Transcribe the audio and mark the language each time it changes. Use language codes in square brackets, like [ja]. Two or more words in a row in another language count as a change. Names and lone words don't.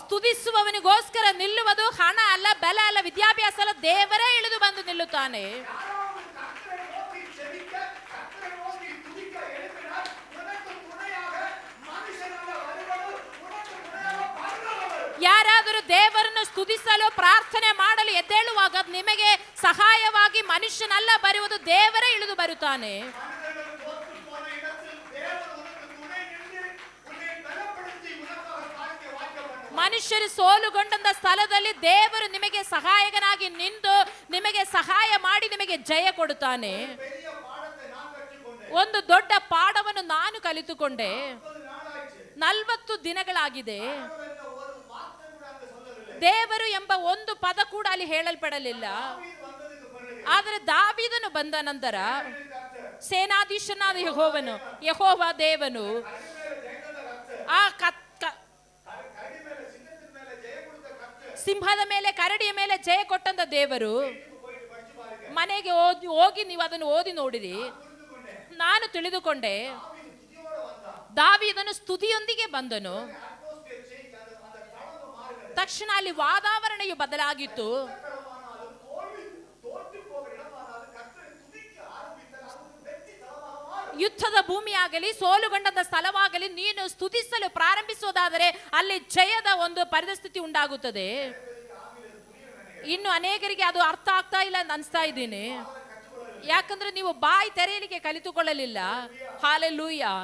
[kn] ಸ್ತುತಿಸುವವನಿಗೋಸ್ಕರ ನಿಲ್ಲುವುದು ಹಣ ಅಲ್ಲ, ಬಲ ಅಲ್ಲ, ವಿದ್ಯಾಭ್ಯಾಸ ಅಲ್ಲ, ದೇವರೇ ಇಳಿದು ಬಂದು ನಿಲ್ಲುತ್ತಾನೆ. [ta] யாராவது கர்த்தரை நோக்கி ஜெபிக்க, கர்த்தரை நோக்கி துதிக்க எழுப்பினால் உனக்கு துணையாக மனுஷனல்ல வருவது, உனக்கு துணையாக பரலோகம் வரும். [kn] ಯಾರಾದರೂ ದೇವರನ್ನು ಸ್ತುತಿಸಲು ಪ್ರಾರ್ಥನೆ ಮಾಡಲು ಎದ್ದೇಳುವಾಗ ನಿಮಗೆ ಸಹಾಯವಾಗಿ ಮನುಷ್ಯನಲ್ಲ ಬರುವುದು, ದೇವರೇ ಇಳಿದು ಬರುತ್ತಾನೆ. [ta] மனிதர்கள் தோற்று போன இடத்தில் தேவன் உனக்கு துணை நின்று உன்னை பலப்படுத்தி உனக்காக காரியத்தை வாய்க்க பண்ணுவார். [kn] ಮನುಷ್ಯರು ಸೋಲುಗೊಂಡ ಸ್ಥಳದಲ್ಲಿ ದೇವರು ನಿಮಗೆ ಸಹಾಯಕನಾಗಿ ನಿಂತು ನಿಮಗೆ ಸಹಾಯ ಮಾಡಿ ನಿಮಗೆ ಜಯ ಕೊಡುತ್ತಾನೆ. [ta] பெரிய பாடத்தை நான் கற்றுக்கொண்டேன். [kn] ಒಂದು ದೊಡ್ಡ ಪಾಠವನ್ನು ನಾನು ಕಲಿತುಕೊಂಡೆ. [ta] 40 நாளாச்சு. [kn] 40 ದಿನಗಳಾಗಿದೆ. [ta] கடவுள் என்ற ஒரு வார்த்தை கூட அங்க சொல்லவில்லை. [kn] ದೇವರು ಎಂಬ ಒಂದು ಪದ ಕೂಡ ಅಲ್ಲಿ ಹೇಳಲ್ಪಡಲಿಲ್ಲ. [ta] தாவீது வந்ததுக்கு பிறகு [kn] ಆದರೆ ದಾವೀದನು ಬಂದ ನಂತರ [ta] கர்த்தர் [kn] ಸೇನಾಧೀಶನಾದ ಯೆಹೋವನು, ಯೆಹೋವ ದೇವನು [ta] கடிமேல ஜெயந்த கர்த்தர், [kn] ಆ [ta] கடிமேல சிங்கத்தின் மேல ஜெயம் கொடுத்த கர்த்தர் [kn] ಸಿಂಹದ ಮೇಲೆ ಕರಡಿಯ ಮೇಲೆ ಜಯ ಕೊಟ್ಟಂತ ದೇವರು. [ta] வீட்டுக்கு போயிட்டு படிச்சு பாருங்க. [kn] ಮನೆಗೆ ಹೋಗಿ ನೀವು ಅದನ್ನು ಓದಿ ನೋಡಿರಿ. [ta] புரிந்துகொண்டேன். [kn] ನಾನು ತಿಳಿದುಕೊಂಡೆ [ta] தாவீது துதியோட வந்தான். [kn] ದಾವೀದನು ಸ್ತುತಿಯೊಂದಿಗೆ ಬಂದನು. atmosphere ತಕ್ಷಣ ಅಲ್ಲಿ ವಾತಾವರಣೆಯು ಬದಲಾಗಿತ್ತು. [ta] இடமானாலும் தோற்று போகிற இடமானாலும் கர்த்தரை துதிக்க ஆரம்பித்தால் அது வெற்றி தலமாக மாறும். [kn] ಯುದ್ಧದ ಭೂಮಿಯಾಗಲಿ ಸೋಲುಗೊಂಡಂತ ಸ್ಥಳವಾಗಲಿ ನೀನು ಸ್ತುತಿಸಲು ಪ್ರಾರಂಭಿಸುವುದಾದರೆ ಅಲ್ಲಿ ಜಯದ ಒಂದು ಪರಿಸ್ಥಿತಿ ಉಂಟಾಗುತ್ತದೆ. ಇನ್ನು ಅನೇಕರಿಗೆ ಅದು ಅರ್ಥ ಆಗ್ತಾ ಇಲ್ಲ ಅಂತ ಅನ್ಸ್ತಾ ಇದ್ದೀನಿ. ಯಾಕಂದ್ರೆ ನೀವು ಬಾಯಿ ತೆರೆಯಲಿಕ್ಕೆ ಕಲಿತುಕೊಳ್ಳಲಿಲ್ಲ. ಹಾಲೆಲೂಯ.